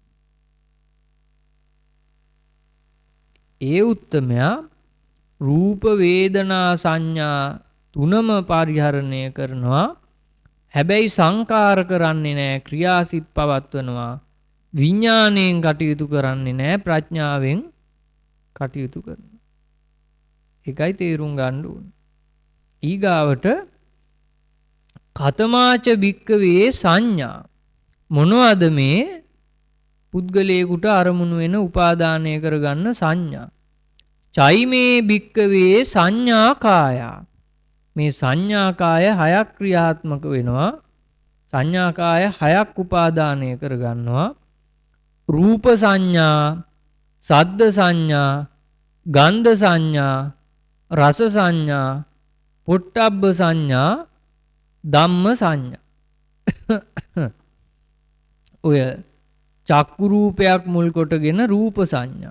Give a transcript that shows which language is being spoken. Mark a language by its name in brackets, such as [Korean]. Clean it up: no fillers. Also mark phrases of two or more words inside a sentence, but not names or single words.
[Sinhala] ඒ උත්තමයා රූප වේදනා සංඥා තුනම පරිහරණය කරනවා හැබැයි සංකාර කරන්නේ නැහැ ක්‍රියාසිත පවත්වනවා විඥාණයෙන් කටයුතු කරන්නේ නැහැ ප්‍රඥාවෙන් කටයුතු කරනවා ඒකයි තේරුම් ගන්න ඕනේ ඊගාවට [Pali] කතමාච භික්කවේ සංඥා [Sinhala] මොනවද මේ පුද්ගලයෙකුට අරමුණු වෙන උපාදානය කරගන්න සංඥා [Pali] චෛමේ භික්කවේ සංඥා කායා [Sinhala] මේ සංඥා කාය හයක් ක්‍රියාත්මක වෙනවා සංඥා කාය හයක් උපාදානය කරගන්නවා රූප සංඥා සද්ද සංඥා ගන්ධ සංඥා රස සංඥා පොට්ටබ්බ සංඥා ධම්ම සංඥා ඔය චක්කු රූපයක් මුල් කොටගෙන රූප සංඥා